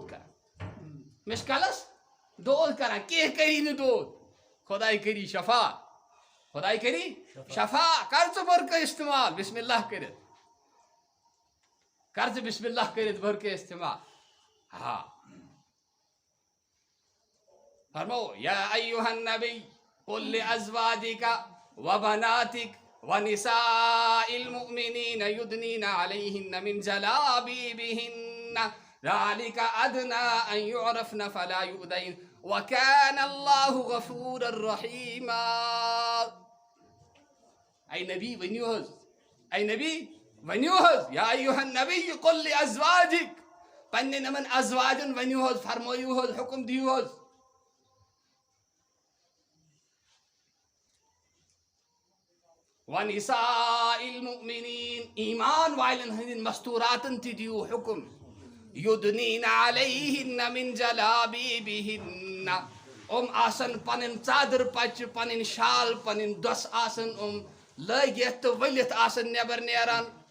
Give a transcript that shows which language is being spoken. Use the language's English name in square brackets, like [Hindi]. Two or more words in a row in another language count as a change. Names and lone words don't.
[Kashmiri] دود کَران کینٛہہ کٔری نہٕ دود خۄداے کٔری شفا کر ژٕ بٔرکہٕ اِستعمال [Arabic] بِسمِ اللہ [Kashmiri] کٔرِتھ بٔرکہٕ اِستعمال فرمو [Arabic] یا ایُّہَا النبی قُل لِأَزْوَاجِکَ وَبَنَاتِکَ وَنِسَاءِ الْمُؤْمِنِينَ يُدْنِينَ عَلَيْهِنَّ مِنْ جَلَابِيبِهِنَّ ذَلِكَ أَدْنَىٰ أَن يُعْرَفْنَ فَلَا يُؤْذَيْنَ وَكَانَ اللَّهُ غَفُورًا رَحِيمًا. [Kashmiri] اے نبی ؤنِو حظ [Arabic] یا ایُّہَا النبی قُل لِأَزْوَاجِکَ [Kashmiri] پنٛنٮ۪ن یِمَن ازواجن ؤنِو حظ فرمٲیِو حظ حُکُم دِیِو حظ [Arabic] وَنِسَاءِ الْمُؤْمِنِينَ [Kashmiri] ایٖمان والٮ۪ن ہٕنٛدٮ۪ن مستوٗراتن تہِ دِیِو حُکُم [Arabic] یُدنیٖنَ عَلَیہِنَّ مِن جَلابیٖبِہِنَّ [Kashmiri] یِم آسن پنٕنۍ ژادر پچہِ پنٕنۍ شال پنٕنۍ دۄس آسن یِم لٲگِتھ تہٕ ؤلِتھ آسن نٮ۪بر نیران